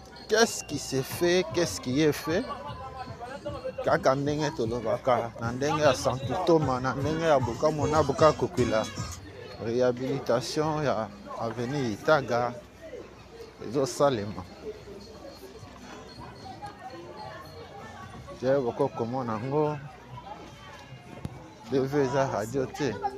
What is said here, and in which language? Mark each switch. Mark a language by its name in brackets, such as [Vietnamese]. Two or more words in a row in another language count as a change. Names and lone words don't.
[French] Qu'est-ce qui se fait? Qu'est-ce qui est fait? [Lingala] Kaka ndenge tolobaka, na ndenge ya Santu Toma, na ndenge ya Bukavu, na Bukavu Kokwila. Réhabilitation ya Avenue Itaga. Ezosalema. Te bokokomona yango. D V eza radio te.